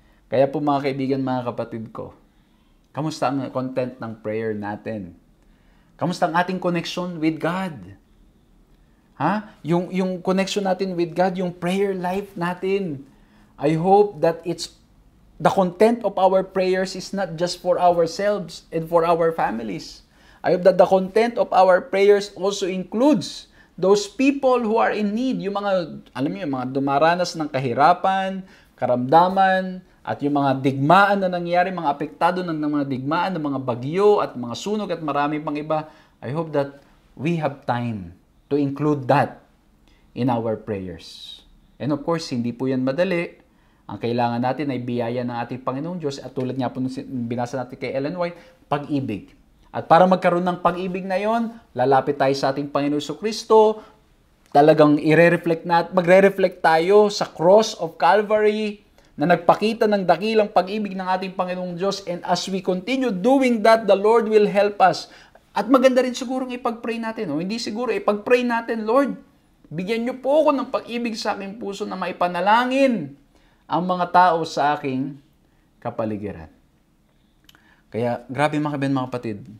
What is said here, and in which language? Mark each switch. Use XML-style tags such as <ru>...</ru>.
<tl>Kaya po mga kaibigan, mga kapatid ko, kamusta ang content ng prayer natin? Kamusta ang ating connection with God? Yung connection natin with God, yung prayer life natin.</tl> <en>I hope that the content of our prayers is not just for ourselves and for our families. I hope that the content of our prayers also includes those people who are in need,</en> <tl>yung mga, alam niyo, yung mga dumaranas ng kahirapan, karamdaman, at yung mga digmaan na nangyari, mga apektado ng mga digmaan, ng mga bagyo, at mga sunog, at marami pang iba.</tl> <en>I hope that we have time to include that in our prayers. And of course,</en> <tl>hindi po yan madali. Ang kailangan natin ay biyaya ng ating Panginoong Diyos, at tulad nga po binasa natin kay Ellen White, pag-ibig. At para magkaroon ng pag-ibig na yon, lalapit tayo sa ating Panginoon Jesucristo, talagang magre-reflect tayo sa cross of Calvary na nagpakita ng dakilang pag-ibig ng ating Panginoong Diyos.</tl> <en>And as we continue doing that, the Lord will help us.</en> <tl>At maganda rin siguro ipag-pray natin. Hindi siguro, ipag-pray natin, Lord, bigyan niyo po ako ng pag-ibig sa aking puso na maipanalangin ang mga tao sa aking kapaligiran. Kaya, grabe mga kaibigan, mga kapatid.</tl>